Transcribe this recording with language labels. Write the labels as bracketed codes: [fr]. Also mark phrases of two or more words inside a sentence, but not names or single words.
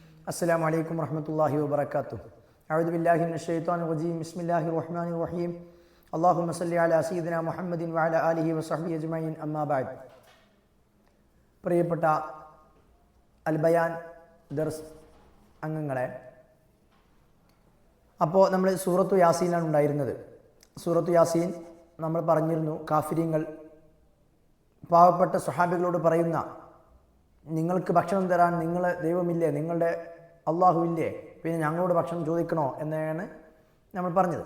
[ar] السلام عليكم ورحمة الله وبركاته. أعوذ بالله من الشيطان الرجيم. بسم الله الرحمن الرحيم. اللهم صل على سيدنا محمد وعلى آله وصحبه أجمعين. أما بعد. [ml] പ്രിയപ്പെട്ട അൽബയാൻ ദർസ് അംഗങ്ങളെ, അപ്പോൾ നമ്മൾ സൂറത്തു യാസീനാണ് ഉണ്ടായിരുന്നത്. സൂറത്തു യാസീൻ നമ്മൾ പറഞ്ഞിരുന്നു, കാഫിര്യങ്ങൾ പാവപ്പെട്ട സ്വഹാബികളോട് പറയുന്ന, നിങ്ങൾക്ക് ഭക്ഷണം തരാൻ നിങ്ങൾ ദൈവമില്ലേ, നിങ്ങളുടെ അള്ളാഹുവില്ലേ, പിന്നെ ഞങ്ങളോട് ഭക്ഷണം ചോദിക്കണോ എന്നാണ് നമ്മൾ പറഞ്ഞത്.